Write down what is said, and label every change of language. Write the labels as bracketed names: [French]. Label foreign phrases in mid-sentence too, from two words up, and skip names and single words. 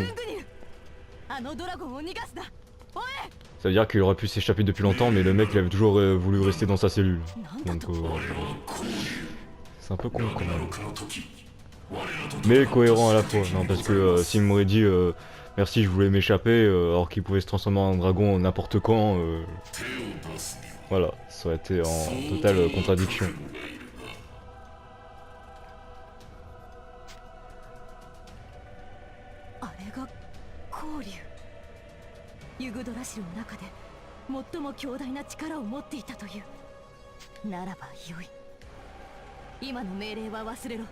[Japanese] あのドラゴンを逃がすな。おい。 [French] Ça veut dire qu'il aurait pu s'échapper depuis longtemps, mais le mec il avait toujours voulu rester dans sa cellule. Donc c'est un peu con quand même. Mais cohérent à la fois. Non, parce que s'il m'aurait dit merci, je voulais m'échapper, alors qu'il pouvait se transformer en dragon n'importe quand, voilà, ça aurait été en totale contradiction. [Japanese] あれがコウリュウ。ユグドラシルの中で最も強大な力を持っていたという。ならばよい。今の命令は忘れろ。